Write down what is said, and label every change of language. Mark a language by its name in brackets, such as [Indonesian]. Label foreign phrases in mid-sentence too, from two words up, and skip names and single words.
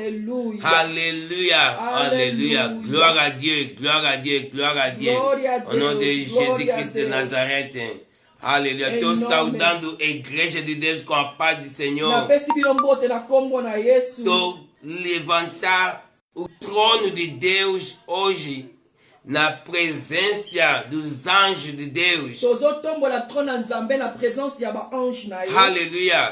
[French] Alléluia. Alléluia. Alléluia. Gloire à Dieu. Gloire à Dieu. Gloire à Dieu. Au nom de Jésus-Christ de Nazareth. Alléluia. [Portuguese] Estou saudando a igreja de Deus com a paz do Senhor. Estou levantar o trono de Deus hoje na presença dos anjos de Deus. Aleluia.